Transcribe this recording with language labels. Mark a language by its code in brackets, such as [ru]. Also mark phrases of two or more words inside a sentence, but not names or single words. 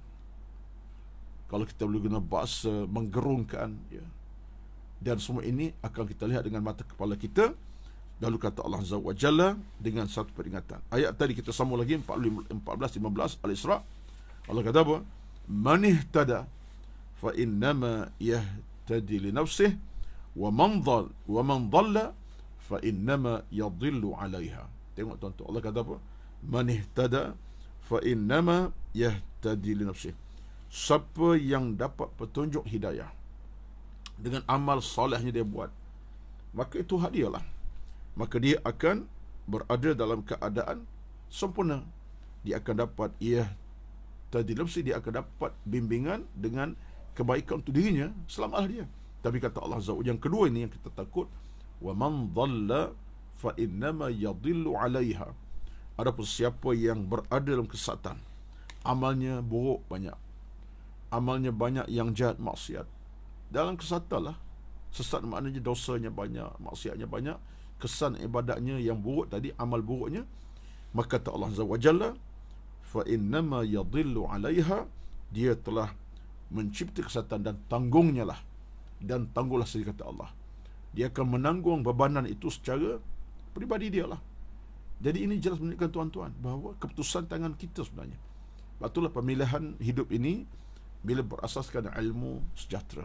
[ms] Kalau kita boleh guna bahasa, menggerunkan, ya. Dan semua ini akan kita lihat dengan mata kepala kita. Lalu kata Allah [ar] عز وجل [ms] dengan satu peringatan. Ayat tadi kita sambung lagi 14-15 Al-Isra. Allah kata apa? [ar] من اهتدى فإنما يهتدي لنفسه ومن ضل فإنما يضل عليها. [ms] Tengok tuan-tuan, Allah kata apa? [ar] من اهتدى فإنما يهتدي لنفسه. [ms] Siapa yang dapat petunjuk hidayah dengan amal solehnya dia buat, maka itu hak dia lah. Maka dia akan berada dalam keadaan sempurna. Dia akan dapat tadi nafsi, dia akan dapat bimbingan dengan kebaikan untuk dirinya, selamatlah dia. Tapi kata Allah [ar] عز وجل, [ms] yang kedua ini yang kita takut, [ar] ومن ضل فإنما يضل عليها. [ms] Adapun siapa yang berada dalam kesesatan, amalnya buruk banyak, amalnya banyak yang jahat, maksiat, dalam kesesatan lah. Sesat maknanya dosanya banyak, maksiatnya banyak, kesan ibadatnya yang buruk tadi, amal buruknya, maka kata Allah [ar] عز وجل, فإنما يضل عليها, [ms] dia telah mencipta kesatan dan tanggungnya lah, dan tangguhlah sendiri kata Allah. Dia akan menanggung bebanan itu secara peribadi dia lah. Jadi ini jelas menunjukkan tuan-tuan bahawa keputusan tangan kita sebenarnya. Itulah pemilihan hidup ini bila berasaskan ilmu sejahtera.